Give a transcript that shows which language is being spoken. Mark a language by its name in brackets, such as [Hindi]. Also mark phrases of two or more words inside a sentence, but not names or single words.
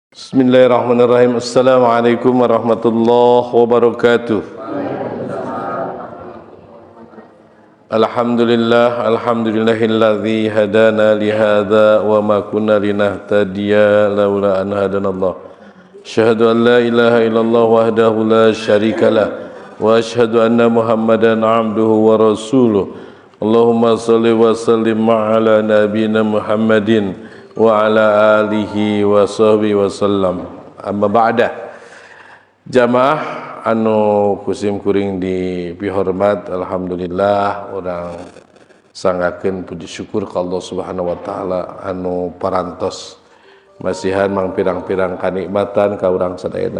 [Arabic] بسم الله الرحمن الرحيم. السلام عليكم ورحمة الله وبركاته. الحمد لله الذي هدانا لهذا وما كنا لنهتدي لولا أن هدانا الله. أشهد أن لا إله إلا الله وحده لا شريك له وأشهد أن محمدا عبده ورسوله. اللهم صل وسلم على نبينا محمد وعلى آله وصحبه وسلم. أما بعد. [Sundanese] Jamaah anu kusim kuring di pihormat, alhamdulillah orang sanggakeun puji syukur ka Allah [Arabic] سبحانه وتعالى [Sundanese] anu parantos masihan mang pirang-pirang kanikmatan ka urang sadayana.